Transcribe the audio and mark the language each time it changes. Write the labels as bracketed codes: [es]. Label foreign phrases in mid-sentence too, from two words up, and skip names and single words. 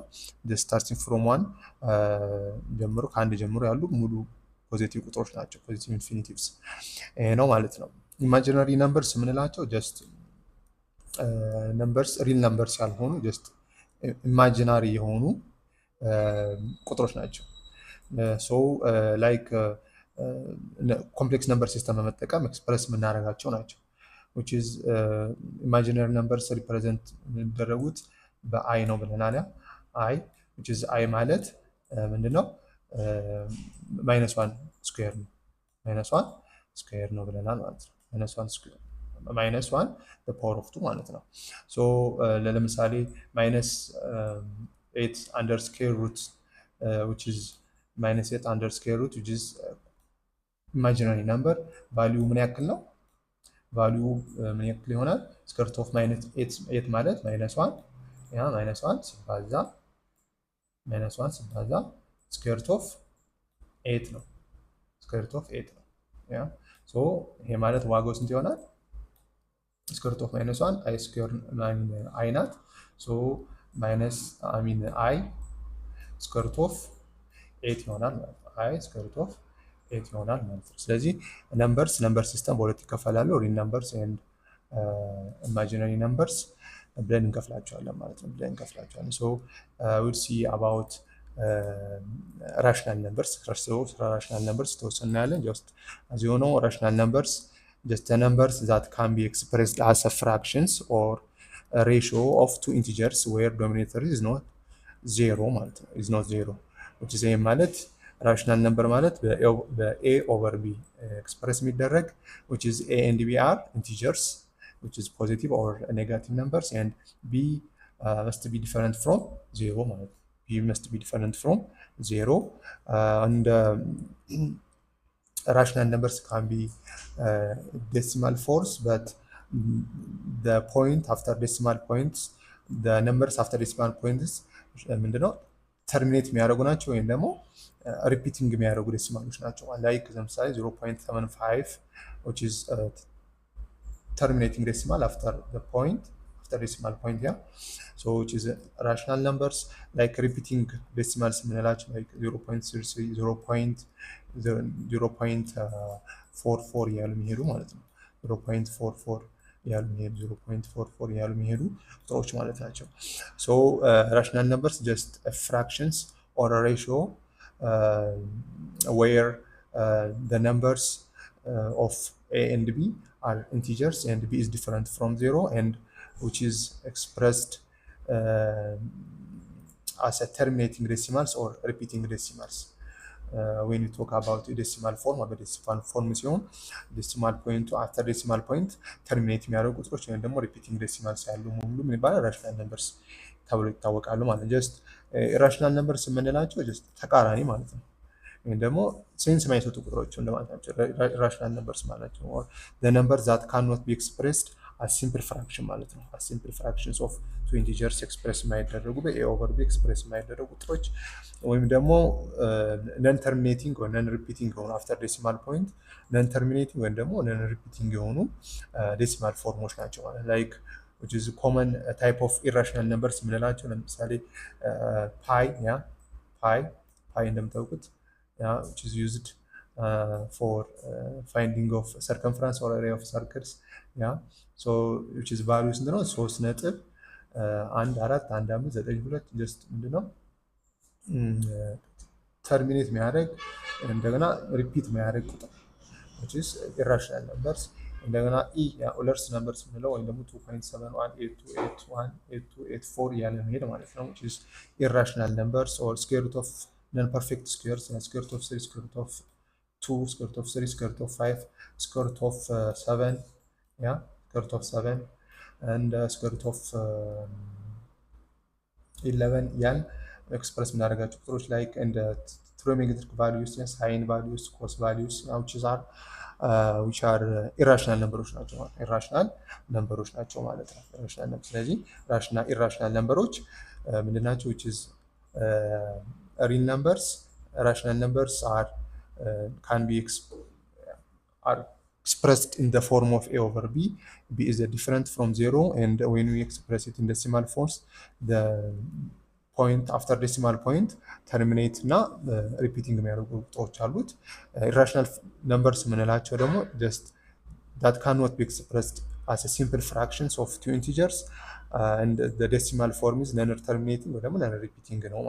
[en] starting from one [am] ጀምሮ ከአንድ ጀምሮ ያሉ ሙሉ ፖዚቲቭ ቁጥሮች ናቸው። [en] positive infinitives [am] ይሄ ነው ማለት ነው። [en] imaginary numbers [am] የምንላቸው ጀስት [en] numbers real numbers [am] ያልሆኑ [en] just imaginary [am] የሆኑ ቁጥሮች ናቸው። [en] so like complex number system [am] በመጠቀም ኤክስፕረስ የምናደርጋቸው ናቸው። [en] which is imaginary numbers represent [am] የሚደረጉት በአይ ነው ብለናል። [en] i which is i [am] ማለት ምንድነው? [en] minus one square ነው። minus one square [am] ነው ብለናል ማለት ነው። [en] minus one square minus one power of two [am] ማለት ነው። [en] ሶ ለምሳሌ minus 8 under square root which is minus 8 under square root which is imaginary number value [am] ምን ያክል ነው? [en] value [am] ምን ያክል ይሆናል? [en] square root of minus 8 ማለት minus 1 ያ minus 1 ሲባዛ square root of 8 ነው። square root of 8 ነው። ያ ሶ [am] ይሄ ማለት ዋጋው ስንት ይሆናል? [en] square root of minus 1 i square i ናት። ሶ minus i square root of 8 [am] ይሆናል ማለት ነው። [en] i square root of 8 [am] ይሆናል ማለት ነው። ስለዚህ [en] number system [am] በሁለት ይከፈላሉ። [en] real numbers and imaginary numbers [am] ብለን እንከፍላቸዋለን ማለት ነው። [en] so we'll see about rational numbers rational numbers [am] ተወሰነ እናያለን። [en] ጀስት as you know rational numbers just the numbers that can be expressed as a fractions or a ratio of two integers where denominator is not zero [am] ማለት ነው [en] is not zero which is a ማለት rational number ማለት a over b express የሚደረግ which is a and b are integers which is positive or negative numbers and b must be different from zero ማለት b must be different from zero and rational numbers can be decimal force but the point after decimal points the numbers after decimal points ምንድነው ተርሚኔት [am] የሚያደርጉ ናቸው ወይም ደግሞ [en] ሪፒቲንግ [am] የሚያደርጉ ዴሲማሎች ናቸው። [en] ላይክ ለምሳሌ 0.75 which is terminating decimal after the point after decimal point yeah so which is rational numbers like repeating decimals የምንላቸው like 0.33 0.44 [am] ያሉ የሚሄዱ ማለት ነው። [en] 0.44 [am] ያሉ የሚሄዱ ቁጥሮች ማለት ናቸው። [en] so rational numbers just fractions or a ratio where the numbers of a and b are integers and b is different from zero and which is expressed as a terminating decimals or repeating decimals. When we talk about decimal form or decimal form ሲሆን decimal point after decimal point terminate [am] የሚያደርጉ ቁጥሮች ወይም ደግሞ [en] repeating decimals [am] ያሉ ሙሉ ምን ይባላል? [en] rational numbers [am] ተብሎ ይታወቃሉ ማለት ነው። [en] just irrational numbers [am] የምንላቸው just ተቃራኒ ማለት ነው። ወይም ደግሞ ሴንስ የማይሰጡ ቁጥሮች እንደማለት [en] ናቸው irrational numbers [am] ማለት ነው። [en] or the numbers that cannot be expressed as simple fraction [am] ማለት ነው። [en] as simple fractions of two integers express የማይደረጉ በa over b express [am] የማይደረጉ ቁጥሮች ወይም ደግሞ [en] non terminating or non repeating የሆኑ after decimal point non terminating [am] ወይም ደግሞ [en] non repeating የሆኑ decimal [am] ፎርሞች ናቸው ማለት [en] like which is common type of irrational numbers [am] የምንላቸው ለምሳሌ [en] pi እንደምታውቁት which is used for finding of circumference or area of circles so which is values ነው 3 ነጥብ 1 4 1 5 9 2 just ምንድነው ተርሚኔት [am] የሚያደርግ እንደገና [en] ሪፒት [am] የሚያደርግ ቁጥር [en] which is irrational numbers እንደገና Euler's numbers [am] የምንለው ወይም ደግሞ [en] 2.7182818284 [am] ያለ መሄድ ማለት ነው [en] which is irrational numbers or square root of non perfect squares and square root of 3 square root of 2 square root of 3 square root of 5 square root of 7 yeah square root of 7 and square root of 11 [am] ያን ኤክስፕረስ የምናደርጋቸው ቁጥሮች ላይክ እንደ [en] trigonometric values sin values cos values which are irrational numbers ናቸው irrational numbers [am] ናቸው ማለት ነው [en] irrational numbers ስለዚህ irrational numbers [am] ምንድን ናቸው [en] which is real numbers rational numbers can be expressed in the form of a over b. B is different from 0, and when we express it in decimal forms, the point after decimal point terminate na repeating irrational numbers just that cannot be expressed as a simple fractions of two integers, and the decimal form is non-terminating or non-repeating